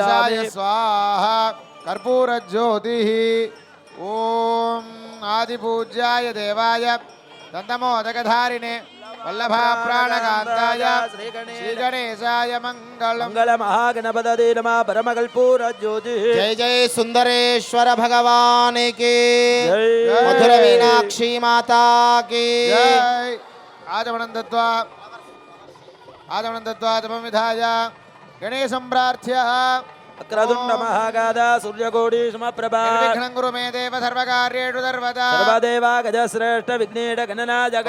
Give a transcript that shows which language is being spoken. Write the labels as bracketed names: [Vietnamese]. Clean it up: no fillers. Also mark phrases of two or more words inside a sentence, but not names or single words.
[Sanskrit] गणेशाय स्वाहा कर्पूरज्योतिः ॐ आदिपूज्याय देवाय दन्तमोदकधारिणे वल्लभाप्राणकान्ताय श्रीगणेशाय मङ्गलम् मंगलमहागणपतये नमः परमकल्पूरज्योतिः [Hindi] जय जय सुंदरेश्वर भगवान की, जय मधुर मीनाक्षी माता की. [Sanskrit] जय आचमनं दत्त्वा तपं विधाय गणेशं प्रार्थ्य वक्रतुण्ड महागादा सूर्यकोटि समप्रभा निर्विघ्नं कुरु मे देव सर्वकार्येषु सर्वदा सर्वदेवा गजश्रेष्ठ विघ्नेश गणनायक